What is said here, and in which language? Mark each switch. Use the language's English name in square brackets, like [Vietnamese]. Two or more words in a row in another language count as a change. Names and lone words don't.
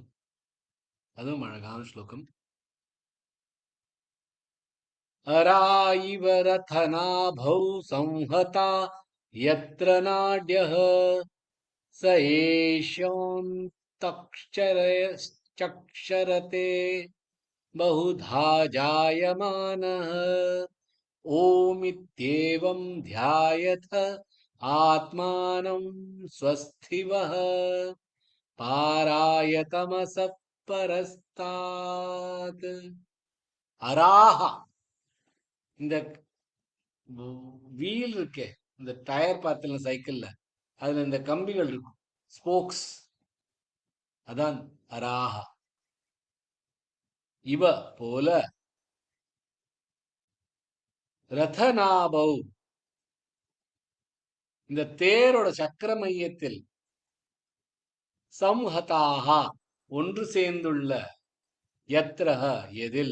[Tamil] அதுவும் அழகான ஸ்லோகம். [Sanskrit] अरा इव रथनाभौ संहता यत्र नाड्यः स एषः தக்ஷரதே बहुधा जायमानः ओमित्येवं ध्यायथ आत्मानं स्वस्थिवः पारायतमसः परस्तात्. [Tamil] அராஹா, இந்த வீல் இருக்கே, இந்த டயர் பார்த்தல சைக்கிள்ல, அதுல இந்த கம்பிகள் இருக்கும், ஸ்போக்ஸ், அதான் அராஹா. இவ போல ரதநாபௌ, இந்த தேரோட சக்கர மையத்தில், சம்ஹதாஹா, ஒன்று சேர்ந்துள்ள, யத்ரஹ, எதில்,